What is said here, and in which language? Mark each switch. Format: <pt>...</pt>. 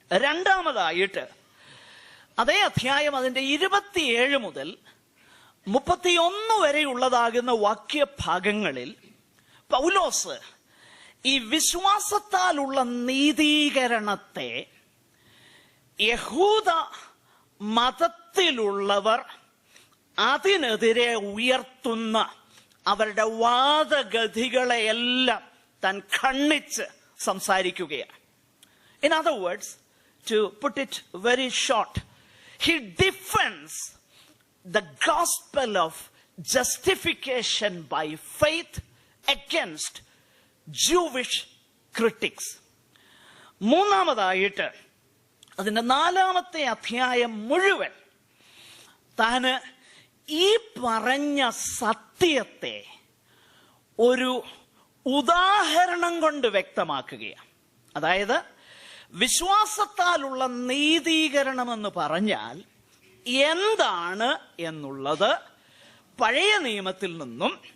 <ml>രണ്ടാമതായിട്ട് അതേ അധ്യായം അതിന്റെ 27 മുതൽ 31 വരെയുള്ളതാകുന്ന വാക്യഭാഗങ്ങളിൽ പൗലോസ് ഈ വിശ്വാസത്താലുള്ള നീതീകരണത്തെ യഹൂദ മതത്തിലുള്ളവർ അതിനെതിരെ ഉയർത്തുന്ന അവരുടെ വാദഗതികളെയെല്ലാം താൻ ഖണ്ഡിച്ച് സംസാരിക്കുകയാണ്.</ml> <en>In other words, to put it very short, he defends the gospel of justification by faith against Jewish critics.</en> <ml>മൂന്നാമതായിട്ട് അതിന്റെ 4-ാമത്തെ അധ്യായം മുഴുവൻ താന് ഈ പറഞ്ഞ സത്യത്തെ ഒരു ഉദാഹരണം കൊണ്ട് വ്യക്തമാക്കുകയാണ്. അതായത് വിശ്വാസത്താലുള്ള നീതീകരണമെന്ന് പറഞ്ഞാൽ എന്താണ് എന്നുള്ളത് പഴയ നിയമത്തിൽ നിന്നും</ml>